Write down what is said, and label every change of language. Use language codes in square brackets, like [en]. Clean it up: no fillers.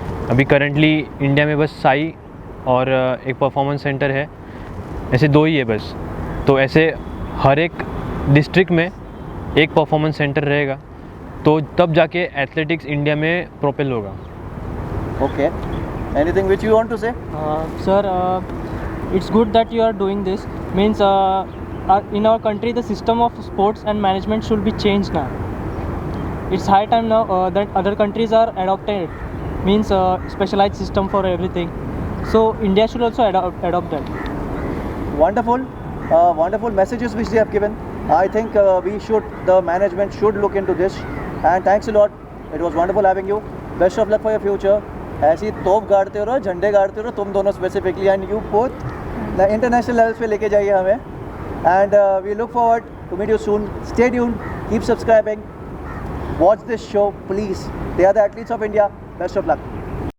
[hi] अभी currently India में बस साई और एक परफॉर्मेंस सेंटर है, ऐसे 2 ही है बस। तो ऐसे हर एक डिस्ट्रिक्ट में एक परफॉर्मेंस सेंटर रहेगा, तो तब जाके एथलेटिक्स इंडिया में प्रोपेल होगा। [en] Okay, anything which you want to say? Sir, it's good that you are doing this. Means in our country the system of sports and management should be changed now. It's high time now that other countries are adopted. Means specialized system for everything. So India should also adopt that. Wonderful, wonderful messages which they have given. I think the management should look into this. And thanks a lot. It was wonderful having you. Best of luck for your future. [hi] ऐसी तोप गाड़ते रहो, झंडे गाड़ते रहो तुम दोनों specifically, [en] and you both international levels [hi] पे लेके जाइए हमें। [en] And we look forward to meet you soon. Stay tuned, keep subscribing, watch this show please. They are the athletes of India. Best of luck.